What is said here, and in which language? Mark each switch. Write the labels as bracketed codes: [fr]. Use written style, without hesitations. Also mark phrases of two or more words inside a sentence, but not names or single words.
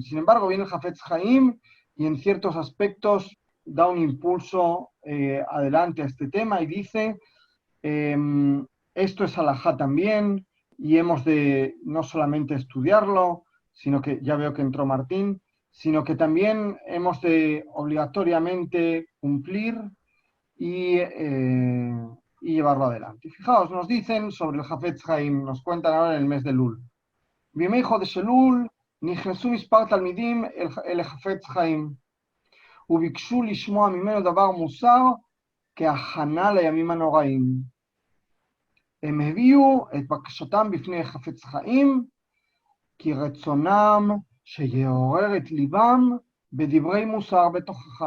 [es] Sin embargo, viene el Hafetz Haim y en ciertos aspectos da un impulso adelante a este tema y dice, eh, esto es alajá también y hemos de no solamente estudiarlo, sino que ya veo que entró Martín, sino que también hemos de obligatoriamente cumplir y llevarlo adelante. Fijaos, nos dicen sobre el Hafetz Haim, nos cuentan ahora en el mes de Lul. [he] בימי חודש אלול נכנסו מספר תלמידים אל החפץ חיים וביקשו לשמוע ממנו דבר מוסר כהכנה לימים הנוראים. הם הביאו את בקשתם בפני חפץ חיים כי רצונם שיעורר את ליבם בדברי מוסר בתוכחה.